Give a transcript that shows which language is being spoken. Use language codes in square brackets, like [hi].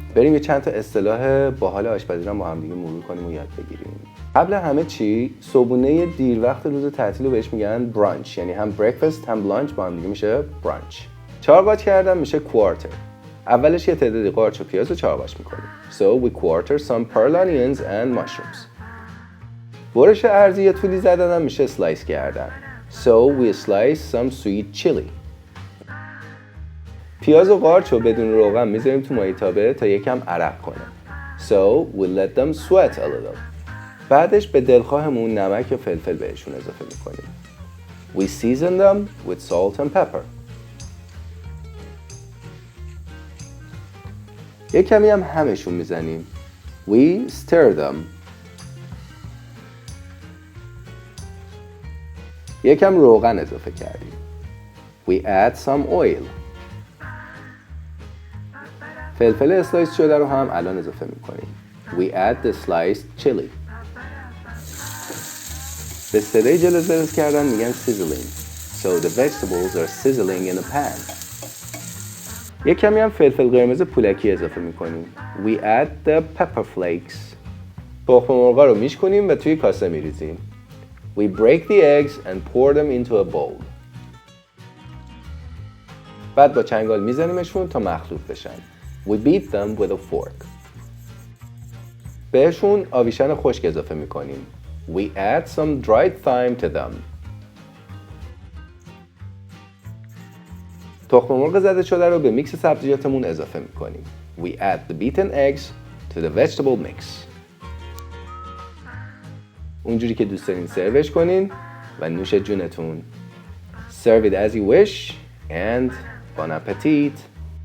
[fa] بریم یه چند تا اصطلاح باحال آشپزی رو با هم دیگه مرور کنیم و یاد بگیریم. قبل همه چی صبحونه دیر وقت روز تعطیل رو بهش میگن برانچ، یعنی هم بریکفاست هم لانچ با هم دیگه میشه برانچ. چهارباج کردن میشه کوارتر. اولش یه تعدادی قارچ و پیاز رو چهارباج میکنیم. [en] So we quarter some pearl onions and mushrooms. [fa] برش ارزی یا تولی زدن هم میشه سلایس کردن. [en] So we slice some sweet chili. [fa] پیاز و قارچ رو بدون روغن میذاریم تو مایتابه تا یکم عرق کنه. [en] So we let them sweat a little. [fa] بعدش به دلخواهمون نمک یا فلفل بهشون اضافه میکنیم. [en] We season them with salt and pepper. [fa] یک کمی هم همشون میزنیم. [en] We stir them. [fa] یکم روغن اضافه کردیم. [en] We add some oil. [fa] فلفل اسلایس شده رو هم الان اضافه میکنیم. [en] We add the sliced chili. [fa] به صدای جلوزرز کردن میگن sizzling. [en] So the vegetables are sizzling in a pan. [fa] یک کمی هم فلفل قرمز پولکی اضافه میکنیم. [en] We add the pepper flakes. [fa] تخم مرغ رو میش کنیم و توی کاسه میریزیم. [en] We break the eggs and pour them into a bowl. [fa] بعد با چنگال میزنیمشون تا مخلوط بشن. [en] We beat them with a fork. [fa] بهشون آویشن خشک اضافه میکنیم. [en] We add some dried thyme to them. [fa] تخم مرغ زده شده رو به میکس سبزیجاتمون اضافه میکنیم. [en] We add the beaten eggs to the vegetable mix. [fa] اونجوری که دوست دارین سروش کنین و نوش جونتون. [en] Serve it as you wish and bon appetit.